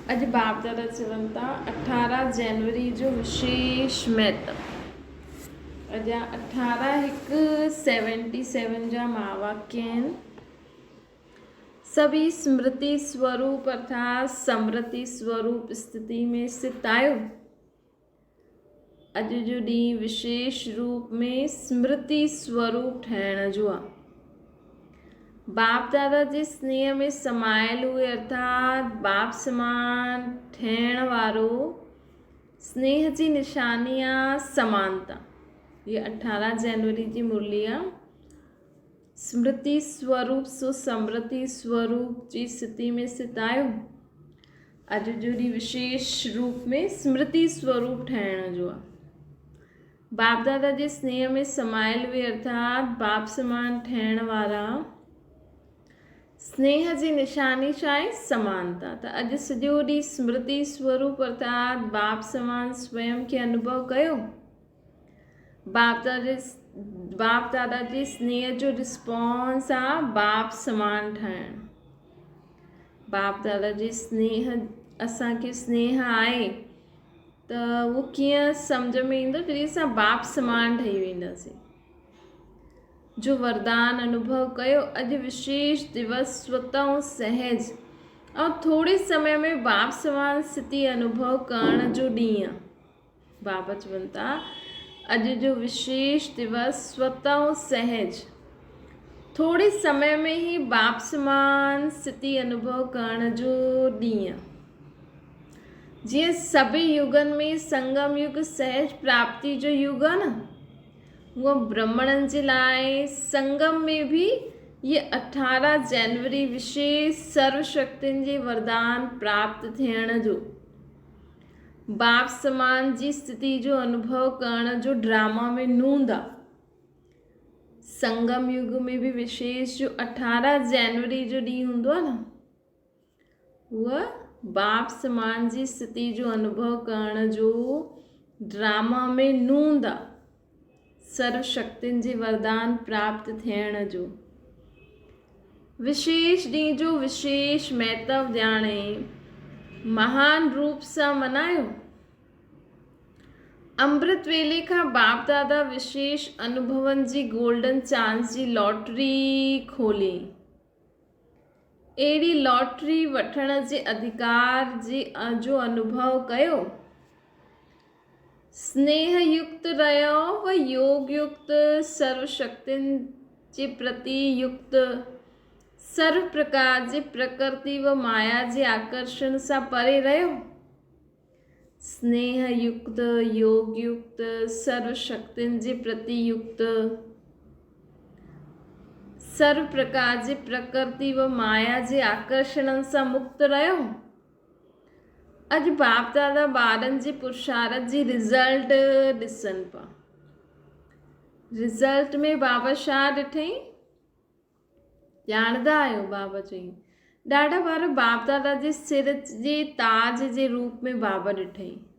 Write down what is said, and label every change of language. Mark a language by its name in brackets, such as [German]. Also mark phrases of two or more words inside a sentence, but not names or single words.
[Sindhi] अॼु बाप दादा चवनि था 18 जनवरी जो विशेष महत्व। अॼु 18-77 जा महावाक्य आहिनि। सभी स्मृति स्वरूप अर्थात समृति स्वरूप स्थिति में स्थित आयो। अॼु जो ॾींहुं विशेष रूप में स्मृति स्वरूप ठहण जो आहे। बाप दादा जे स्नेह में समायल हुए अर्थात बाप समान ठहण वारो स्नेह जी निशानी आहे समानता। ये 18 जनवरी जी मुरली आहे। स्मृति स्वरूप सो समृति स्वरूप जी स्थिति में स्थित आयो। अॼु जो ॾींहुं विशेष रूप में स्मृति स्वरूप ठहण जो आहे। बाप दादा जे स्नेह में समायल हुए अर्थात बाप समान ठहण वारा स्नेह जी निशानी छा आहे? समानता। त अॼु सॼो ॾींहुं स्मृति स्वरूप अर्थात बाप समान स्वयं खे अनुभव कयो। बाप दादा जे स्नेह जो रिस्पॉन्स आहे बाप समान ठहण। बाप दादा जे स्नेह असांखे स्नेह आहे त उहो कीअं सम्झ में ईंदो जॾहिं असां बाप समान ठही वेंदासीं। जो वरदान अनुभव कयो। अॼु विशेष दिवस स्वतः सहज और थोड़े समय में बाप समान स्थिति अनुभव करण जो ॾींहुं आहे। बाबा चवनि था अॼु जो विशेष दिवस स्वतः सहज थोड़े समय में ही बाप समान स्थिति अनुभव करण जो ॾींहुं आहे। जीअं सभी युगनि में संगम युग सहज प्राप्ति जो युग आहे न, वो ब्राह्मणनि जे लाइ संगम में भी ये 18 जनवरी विशेष सर्वशक्तियुनि जे वरदान प्राप्त थियण जो बाप समान जी स्थिति जो अनुभव करण जो ड्रामा में नूंद आहे। संगम युग में भी विशेष जो 18 जनवरी जो ॾींहुं हूंदो आहे न, उहा बाप समान जी स्थिति जो अनुभव करण जो ड्रामा में नूंद आहे। सर्वशक्तियुनि जे वरदान प्राप्त थियण जो विशेष ॾींहुं जो विशेष महत्व ॼाणे महान रूप सां मनायो। अमृत वेले खां बाप दादा विशेष अनुभवनि जी [English] golden chance [Sindhi] जी लॉटरी खोली। अहिड़ी लॉटरी वठण जे अधिकार जो अनुभव कयो। स्नेह युक्त रहो व योग युक्त सर्वशक्तियुनि जे प्रति युक्त सर्व प्रकार जे प्रकृति व माया जे आकर्षण सां परे रहो। स्नेह युक्त योग युक्त सर्वशक्तियुनि जे प्रति युक्त सर्व प्रकार जे प्रकृति व माया जे आकर्षण सां मुक्त रहो। अॼु बाप दादा ॿारनि जे पुरुषार्थ जी रिज़ल्ट ॾिसनि पिया। रिज़ल्ट में बाबा छा ॾिठई ॼाणंदा आहियो? बाबा चई ॾाढा बार बाप दादा जे सिर जे ताज जे रूप में बाबा ॾिठई।